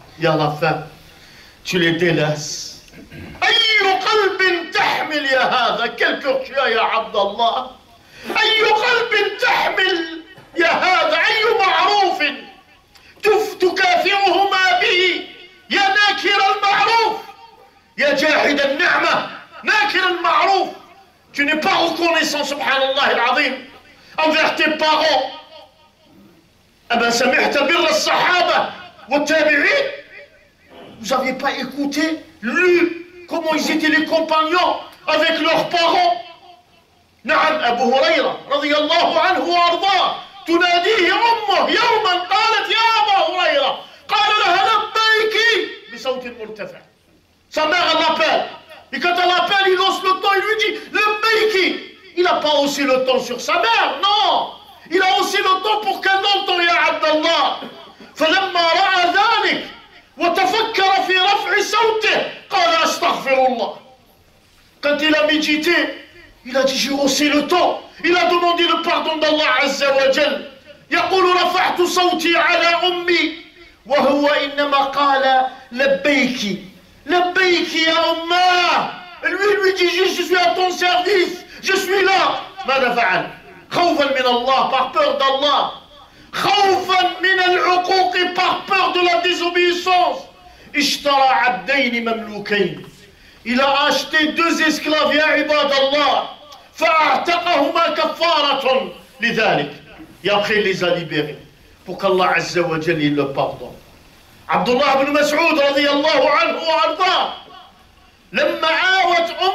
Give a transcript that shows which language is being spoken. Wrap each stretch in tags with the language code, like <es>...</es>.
<fr>يا la fin, tu les délaisses.</fr> <ar>أي قلب تحمل يا هذا.</ar> <fr>Quel cœur tu as</fr> <ar>يا عبد الله. أي قلب تحمل يا هذا. أي معروف تكافئهما به يا ناكر المعروف. يا جاحد النعمة. ناكر المعروف.</ar> <fr>Tu n'es pas reconnaissant, subhanallah al-azim, envers tes parents.</fr> <ar>أما سمعت بر الصحابة والتابعين.</ar> <fr>Vous n'avez pas écouté, lu comment ils étaient les compagnons avec leurs parents.</fr> <ar>نعم. أبو هريرة رضي الله عنه وأرضاه تناديه أمه يوما قالت يا أبا هريرة. قال لها لبيك بصوت مرتفع.</ar> <fr>Sa mère elle l'appelle. Et quand elle l'appelle, il hausse le ton, il lui dit لبيك. Il n'a pas haussé le ton sur sa mère, non. Il a haussé le ton pour qu'elle entende, ya Abdallah.</fr> <ar>فلما رأى ذلك وتفكر في رفع صوته قال أستغفر الله.</ar> <fr>Quand il a médité, il a dit j'ai haussé le ton. Il a demandé le pardon d'Allah Azza wa Jal.</fr> <ar>يقول رفعت صوتي على أمي وهو إنما قال لبيك. لبيك يا أماه.</ar> <fr>Lui dit je suis à ton service, je suis là.</fr> <ar>ماذا فعل؟ خوفا من الله,</ar> <fr>par peur d'Allah.</fr> <ar>خوفا من العقوق,</ar> <fr>par peur de la désobéissance.</fr> <ar>اشترى عبدين مملوكين.</ar> <fr>Il a acheté 2 esclaves,</fr> <ar>يا عباد الله. فأعتقهما كفارة لذلك.</ar> <fr>Et après il les a libérés pour qu'Allah Azza wa Jal il le pardonne.</fr> <ar>Abdullah ibn Mas'ud رضي الله عنه وأرضاه لما آوت</ar>